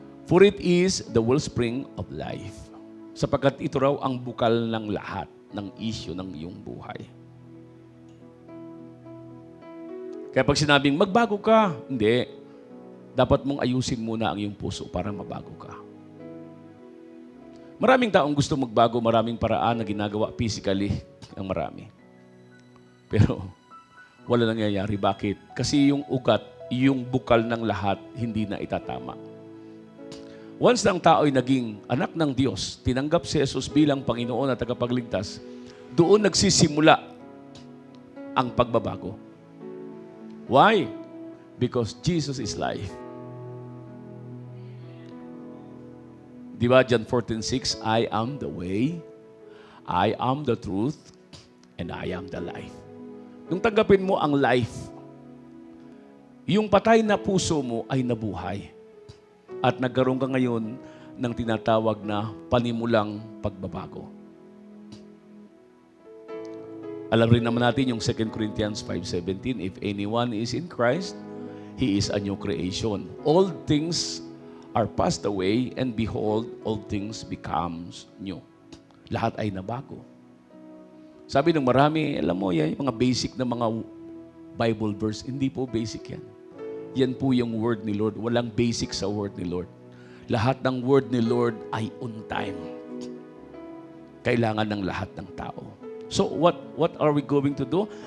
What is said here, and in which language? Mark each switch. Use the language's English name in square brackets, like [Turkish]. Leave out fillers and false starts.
[English] For it is the wellspring of life. [Filipino] Sapagkat ito raw ang bukal ng lahat ng issue ng iyong buhay. Kaya pag sinabing, magbago ka, hindi. Dapat mong ayusin muna ang iyong puso para mabago ka. Maraming taong gusto magbago, maraming paraan na ginagawa physically, ang marami. Pero wala nangyayari. Bakit? Kasi yung ugat, yung bukal ng lahat, hindi na itatama. Once ang tao ay naging anak ng Diyos, tinanggap si Jesus bilang Panginoon at tagapagligtas, doon nagsisimula ang pagbabago. [English] Why? Because Jesus is life. [Filipino] Di ba, [English] John 14:6, I am the way, I am the truth, and I am the life. [Filipino] Nung tanggapin mo ang life, yung patay na puso mo ay nabuhay. At nagkaroon ka ngayon ng tinatawag na panimulang pagbabago. Alam rin naman natin yung [English] 2 Corinthians 5:17, if anyone is in Christ, he is a new creation. All things are passed away, and behold, all things becomes new. [Filipino] Lahat ay nabago. Sabi ng marami, alam mo yan, yung mga basic na mga Bible verse, hindi po basic yan. Yan po yung word ni Lord. Walang basic sa word ni Lord. Lahat ng word ni Lord ay on time. Kailangan ng lahat ng tao. [English] So what are we going to do?